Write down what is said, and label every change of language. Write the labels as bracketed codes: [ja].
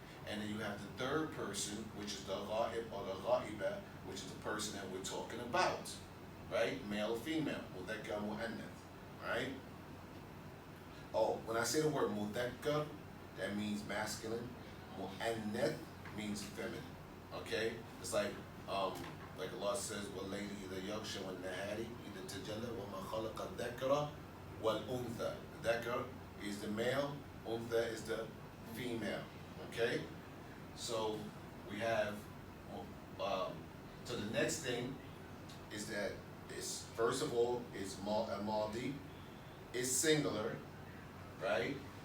[en] and then you have the third person, which is the ghaib or the ghaiba, which is the person that we're talking about, right? Male or female, mudhakkar, muannath, right? Oh, when I say the word mudhakkar, that means masculine. Muannath means feminine. Okay? [ar] It's like Allah says, وَاللَّيْلِ إِذَا يَغْشَى وَالنَّهَارِ إِذَا تَجَلَّى وَمَا خَلَقَ الذَّكَرَ وَالْأُنثَى. [en] The dhakar is the male, untha is the female. Okay? So we have, so the next thing is that it's, first of all, it's maldi, it's singular, right?